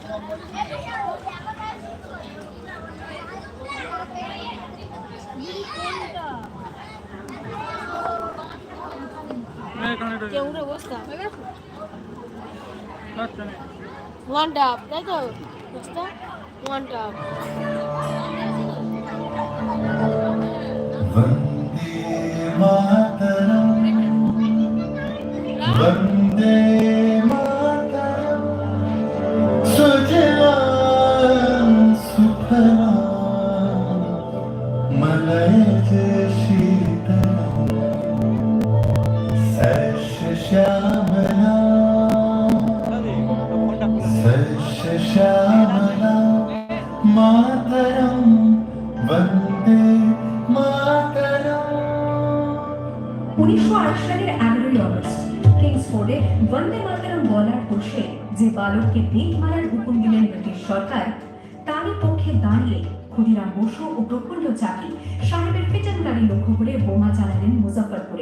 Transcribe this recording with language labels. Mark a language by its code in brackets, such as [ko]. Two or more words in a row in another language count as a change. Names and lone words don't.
[bn] কেউ উঠে বসতা আচ্ছা [en] one tap [bn] তাই তো বুঝতা [en] one tap [sa] वंदे मातरम सुजलां सुफलां मलयज शीतलां सस्यश्यामलां सस्यश्यामलां मातरम वंदे मातरम [bn] 1928 সালের 11ই অগস্ট কিংসফোর্ডে বন্দে মাতরম বলার বসে যে বালককে বেত মারার হুকুম দিলেন ব্রিটিশ সরকার তারই পক্ষে দাঁড়িয়ে ক্ষুদিরাম বসু ও প্রফুল্ল চাকি সাহেবের পেটন গাড়ি লক্ষ্য করে বোমা চালালেন মুজাফফরপুরে।